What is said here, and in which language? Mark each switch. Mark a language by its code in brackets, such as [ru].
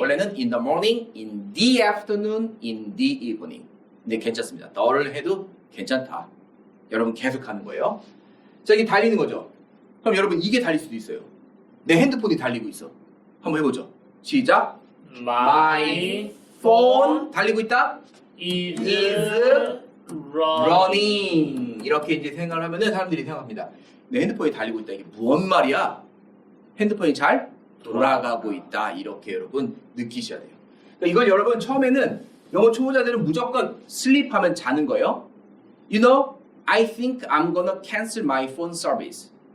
[en] 원래는 in the morning, in the afternoon, in the evening. [ko] 근데 괜찮습니다. 더를 해도 괜찮다. 여러분 계속 하는 거예요. 자, 이게 달리는 거죠. 그럼 여러분 이게 달릴 수도 있어요. 내 핸드폰이 달리고 있어. 한번 해보죠. 시작. [en] My [ko] phone 달리고 있다. [en] is running. [ko] 이렇게 이제 생각을 하면은 사람들이 생각합니다. 내 핸드폰이 달리고 있다. 이게 뭔 말이야? 핸드폰이 잘 돌아가고 있다. 이렇게 여러분 느끼셔야 돼요. 그러니까 이걸 여러분 처음에는 영어 초보자들은 무조건 sleep 하면 자는 거예요. [en] You know, I think I'm gonna cancel my phone service.